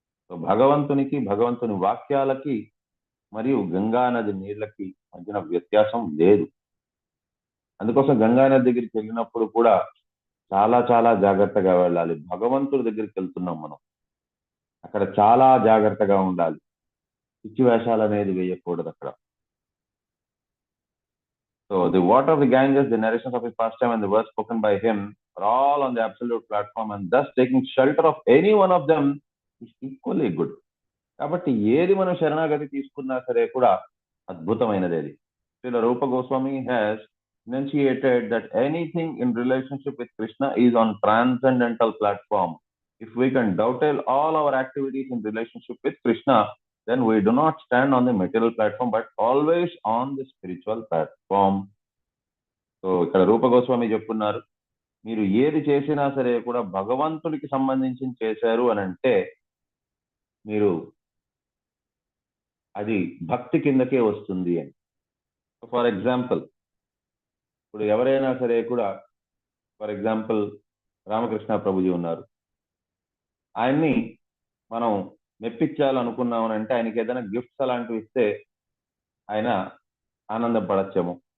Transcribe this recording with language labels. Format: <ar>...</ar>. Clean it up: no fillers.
<te>So భగవంతునికి, భగవంతుని వాక్యాలకి మరియు గంగా నది నీళ్ళకి మధ్యన వ్యత్యాసం లేదు. అందుకోసం గంగా నది దగ్గరికి వెళ్ళినప్పుడు కూడా చాలా చాలా జాగ్రత్తగా వెళ్ళాలి. భగవంతుడి దగ్గరికి వెళ్తున్నాం మనం, అక్కడ చాలా జాగ్రత్తగా ఉండాలి. పిచ్చి వేషాలు అనేది వేయకూడదు అక్కడ.</te> <en>So the water of the Ganges, the narrations of his pastime and the words spoken by him are all on the absolute platform, and thus taking shelter of any one of them is equally good.</en> <te>కాబట్టి ఏది మనం శరణాగతి తీసుకున్నా సరే కూడా అద్భుతమైనది అది.</te> <en>Srila Rupa Goswami has enunciated that anything in relationship with Krishna is on transcendental platform. If we can dovetail all our activities in relationship with Krishna, then we do not stand on the material platform, but always on the spiritual platform.</en> <te>So ఇక్కడ రూప గోస్వామి చెప్తున్నారు, మీరు ఏది చేసినా సరే కూడా భగవంతుడికి సంబంధించి చేశారు అని అంటే మీరు అది భక్తి కిందకే వస్తుంది అని. ఫర్ ఎగ్జాంపుల్, ఇప్పుడు ఎవరైనా సరే కూడా, ఫర్ ఎగ్జాంపుల్ రామకృష్ణ ప్రభుజీ ఉన్నారు, ఆయన్ని మనం మెప్పించాలనుకున్నామని అంటే ఆయనకి ఏదైనా గిఫ్ట్స్ అలాంటివి ఇస్తే ఆయన ఆనందపడచ్చేమో.</te>